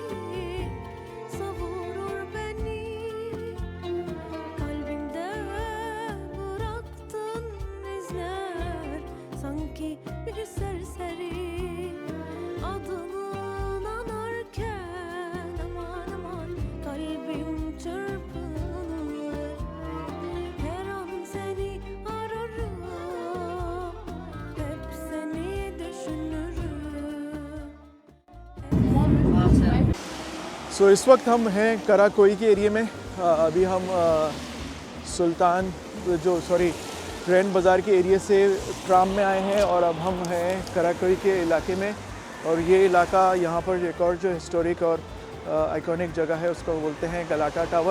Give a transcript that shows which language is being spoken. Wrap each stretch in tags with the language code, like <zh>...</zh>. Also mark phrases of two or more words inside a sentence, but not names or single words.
<tr>savurur beni kalbimde bıraktın izler sanki bir serseri adını anarken aman aman kalbim çırpınır her an seni ararım hep seni düşünürüm.</tr> <ur>سو اس وقت ہم ہیں کراکوئی کے ایریا میں. ابھی ہم سلطان گرینڈ بازار کے ایریا سے ٹرام میں آئے ہیں اور اب ہم ہیں کراکوئی کے علاقے میں. اور یہ علاقہ یہاں پر ایک اور جو ہسٹورک اور آئیکونک جگہ ہے اس کو بولتے ہیں گلاٹا ٹاور.</ur>